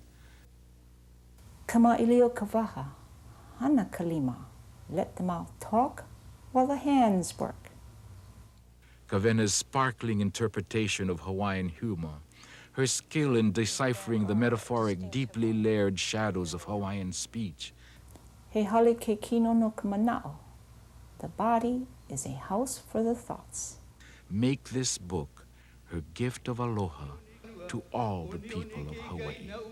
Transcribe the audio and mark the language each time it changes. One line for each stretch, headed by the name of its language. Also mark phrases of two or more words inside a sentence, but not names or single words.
Hawaiian: Kama'ilio kavaha, hana kalima.
English: Let the mouth talk while the hands work. Kawena's sparkling interpretation of Hawaiian humor, her skill in deciphering the metaphoric, deeply layered shadows of Hawaiian speech.
Hawaiian: He hale ke kino no kamana'o.
English: The body is a house for the thoughts. Make this book her gift of aloha to all the people of Hawaii.